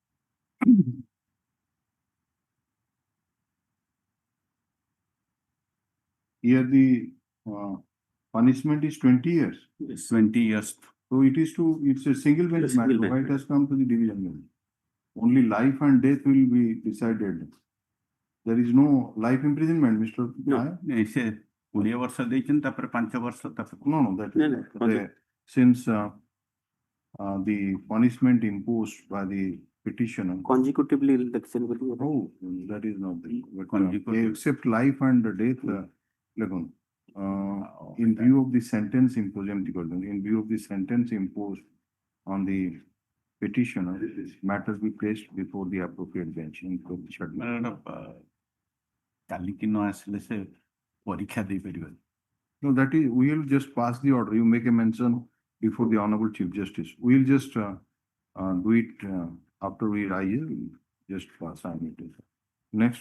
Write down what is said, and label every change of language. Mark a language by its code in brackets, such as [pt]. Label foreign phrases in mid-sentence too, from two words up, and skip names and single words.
[en] Here the punishment is 20 years. 20 years. So it is to, it's a single bench Single matter. bench Why it has come to the division bench? Only life and death will be decided. There is no life imprisonment, Mr. Nayak? [or] ସେ 20 ବର୍ଷ ଦେଇଛନ୍ତି ତାପରେ 5 ବର୍ଷ ତାପରେ [en] No, that No, is, no, since the punishment imposed by the petitioner. Consecutively election will be. Oh, that is not the, but, Consecutive. except life and death, in view of the sentence imposed, in view of the sentence imposed on the petitioner, matters be placed before the appropriate bench in court. [or] କାଲିକି ନ ଆସିଲେ ସେ ପରୀକ୍ଷା ଦେଇପାରିବେନି। [en] No, that is, we will just pass the order. You make a mention before the Honorable Chief Justice. We will just do it after we rise, we'll just sign it. Next.